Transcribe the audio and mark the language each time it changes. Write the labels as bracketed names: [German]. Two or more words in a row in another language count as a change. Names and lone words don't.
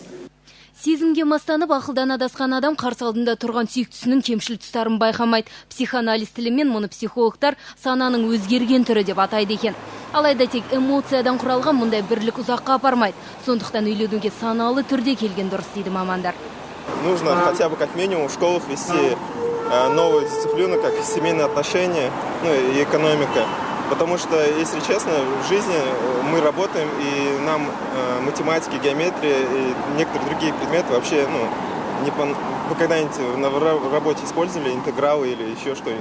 [Kazakh] Сезімге мастанып ақылдан адасқан адам қарсы алдында тұрған сүйіктісінің кемшіл тұстарын байқамайды. Психоанализ тілімен мұны психологтар сананың өзгерген түрі деп атайды екен. Алайда тек эмоциядан құралған мұндай бірлік ұзаққа апармайды. Сондықтан үйленуге саналы түрде келген дұрыс дейді мамандар. [Russian] Нужно хотя бы как минимум в школах вести новую дисциплину, как семейные отношения, и экономика. Потому что, если честно, в жизни мы работаем, и нам математики, геометрия и некоторые другие предметы вообще, вы когда-нибудь на работе использовали интегралы или еще что-нибудь?